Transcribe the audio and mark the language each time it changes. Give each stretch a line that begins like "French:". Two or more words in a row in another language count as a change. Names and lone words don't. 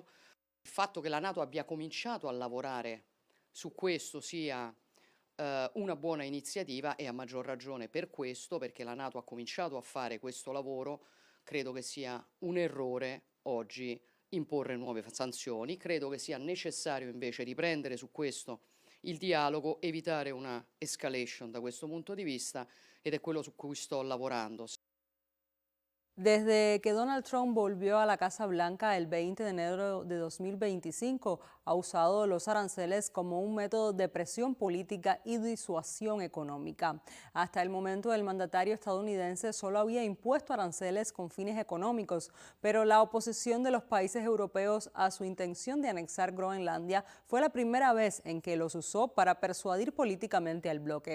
Italian: Il fatto che la NATO abbia cominciato a lavorare su questo sia una buona iniziativa e a maggior ragione per questo, perché la NATO ha cominciato a fare questo lavoro, credo che sia un errore oggi imporre nuove sanzioni. Credo che sia necessario invece riprendere su questo il dialogo, evitare una escalation da questo punto di vista, ed è quello su cui sto lavorando.
Spanish: Desde que Donald Trump volvió a la Casa Blanca el 20 de enero de 2025, ha usado los aranceles como un método de presión política y disuasión económica. Hasta el momento, el mandatario estadounidense solo había impuesto aranceles con fines económicos, pero la oposición de los países europeos a su intención de anexar Groenlandia fue la primera vez en que los usó para persuadir políticamente al bloque.